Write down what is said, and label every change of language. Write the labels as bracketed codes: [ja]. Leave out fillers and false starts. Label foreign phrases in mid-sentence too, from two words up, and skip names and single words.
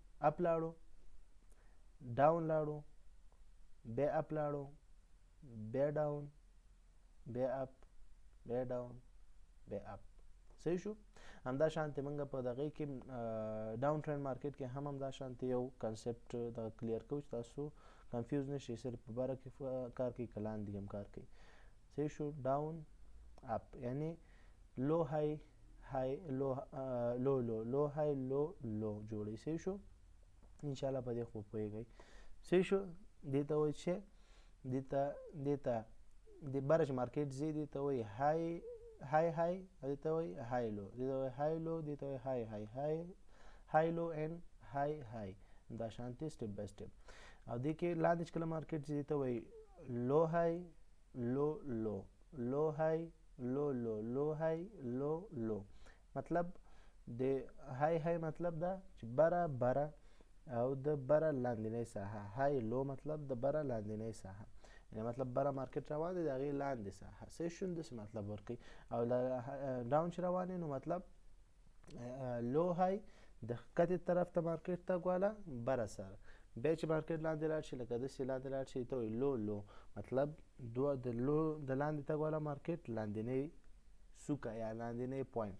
[ps] اپ لاړو، ډاون لاړو، بیا اپ لاړو، بیا ډاون، بیا اپ، بیا ډاون، بیا اپ. صحیح شو. همدا شانتې موږ په دغې کې [en] down trend market [ps] کې هم همدا شانتې یو کنسپټ دغه کلیر کوو چې تاسو کنفیوز نه شئ، صرف په بره کې کار کوي که لاندې هم کار کوي. صحیح شو. [en] down up [ps] یعنی [en] low high high low low low low high low low [ps] جوړوي. صحیح شو. انشاءالله په دې خو پوهېږئ. صحیح شو. دې ته وایي چې دې ته د بره چې مارکیټ ځي دې ته وایي های دې ته وایي [en] high low, [ps] دې ته وایي [en] high low, [ps] دې ته وایي [en] high low and high [ps] دا شانتې [en] step by step. [ps] او دې کې لاندې چې کله مارکیټ ځي دې ته وایي [en] low high low low, low high low low, low high low low. [ps] مطلب د های مطلب دا چې بره او د بره لاندنۍ ساحه. [en] high low [ps] مطلب د بره لاندنۍ ساحه، یعنی مطلب بره مارکیټ روان دی د هغې لاندې ساحه. صحیح شو. داسې مطلب ورکوي. او ډاون چې روان نو مطلب [en] low high [ps] د ښکتې طرف ته مارکیټ ته ګواله بره سره، بیا چې مارکیټ لاندې لاړ شي لکه داسې لاندې لاړ شي ته وایي [en] low low, [ps] مطلب د لو د لاندې ته ګواله مارکیټ لاندنۍ سوکه یا لاندنۍ پوینټ.